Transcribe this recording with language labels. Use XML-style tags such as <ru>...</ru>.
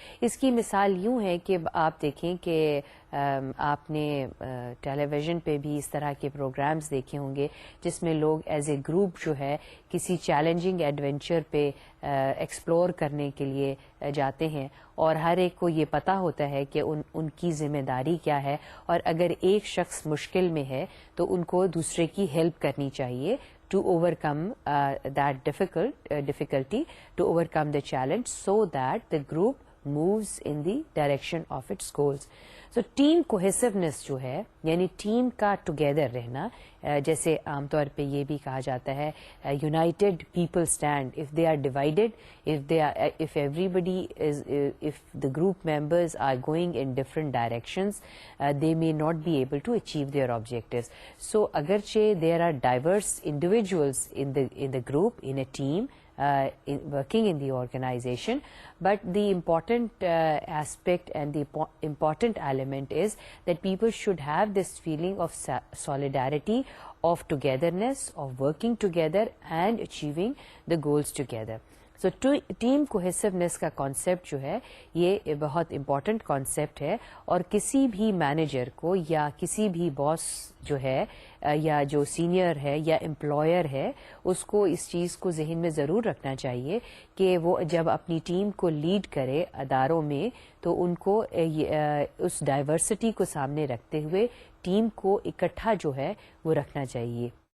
<ur>اس کی مثال یوں ہے کہ آپ دیکھیں کہ آپ نے ٹیلی ویژن پہ بھی اس طرح کے پروگرامز دیکھے ہوں گے جس میں لوگ ایز اے گروپ جو ہے کسی چیلنجنگ ایڈونچر پہ ایکسپلور کرنے کے لیے جاتے ہیں، اور ہر ایک کو یہ پتا ہوتا ہے کہ ان کی ذمہ داری کیا ہے، اور اگر ایک شخص مشکل میں ہے تو ان کو دوسرے کی ہیلپ کرنی چاہیے</ur> <en>to overcome that difficulty, to overcome the challenge, so that the group moves in the direction of its goals. So</en> <ur>team cohesiveness جو ہے یعنی ٹیم کا ٹوگیدر رہنا, جیسے عام طور پہ یہ بھی کہا جاتا ہے</ur> <en>United people stand if they are divided, if everybody is if the group members are going in different directions, they may not be able to achieve their objectives. So agarche there are diverse individuals in the group, in a team, working in the organization, but the important aspect and the important element is that people should have this feeling of solidarity, of togetherness, of working together and achieving the goals together.</en> <ur>So team cohesiveness کا concept جو ہے یہ بہت important concept ہے, اور کسی بھی manager کو یا کسی بھی باس جو ہے یا جو سینئر ہے یا امپلائر ہے اس کو اس چیز کو ذہن میں ضرور رکھنا چاہیے کہ وہ جب اپنی ٹیم کو لیڈ کرے اداروں میں تو ان کو اس ڈائیورسٹی کو سامنے رکھتے ہوئے ٹیم کو اکٹھا جو ہے وہ رکھنا چاہیے.</ur>